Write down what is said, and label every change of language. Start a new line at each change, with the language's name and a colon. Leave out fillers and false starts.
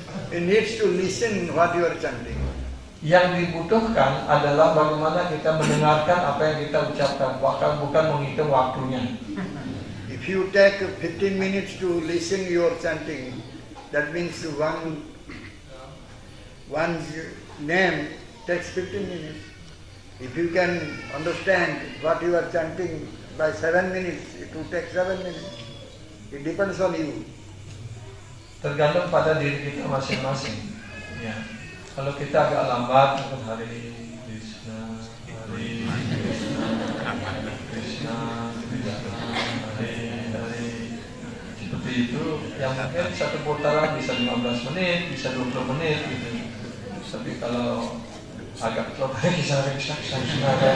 English: He needs to listen what you are chanting.
Indonesian: Yang dibutuhkan adalah bagaimana kita mendengarkan apa yang kita ucapkan, bukan menghitung waktunya.
English: If you take 15 minutes to listen your chanting, that means one name takes 15 minutes. If you can understand what you are chanting by 7 minutes, it will take 7 minutes. It depends on you.
Indonesian: Tergantung pada diri kita masing-masing. Ya. Kalau kita agak lambat, mungkin Hare Krishna, Hare Krishna, Krishna Krishna, Hare Hare. Seperti itu, yang mungkin satu putaran bisa 15 menit, bisa 20 menit gitu. Tapi kalau agak cepat bisa Krishna Krishna,